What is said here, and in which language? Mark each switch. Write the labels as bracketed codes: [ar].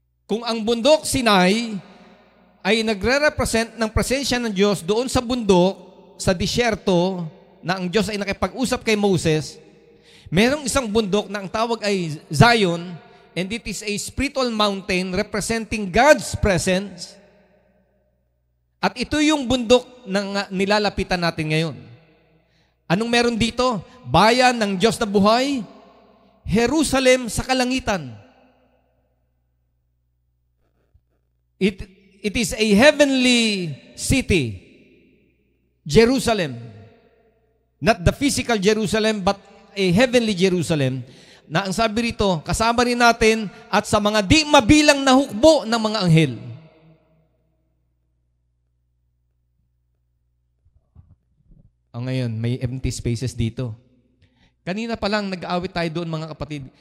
[tl] Kung ang bundok Sinai ay nagre-represent ng presensya ng Diyos doon sa bundok, sa disyerto, na ang Diyos ay nakipag-usap kay Moses, merong isang bundok na ang tawag ay Zion, [en] and it is a spiritual mountain representing God's presence. [tl] At ito yung bundok na nilalapitan natin ngayon. Anong meron dito? Bayan ng Diyos na buhay, Jerusalem sa kalangitan. [en] It is a heavenly city, Jerusalem. Not the physical Jerusalem, but a heavenly Jerusalem. [tl] Na ang sabi rito, kasama rin natin at sa mga di mabilang na hukbo ng mga anghel. Ngayon, may empty spaces dito. Kanina pa lang nag-aawit tayo doon, mga kapatid.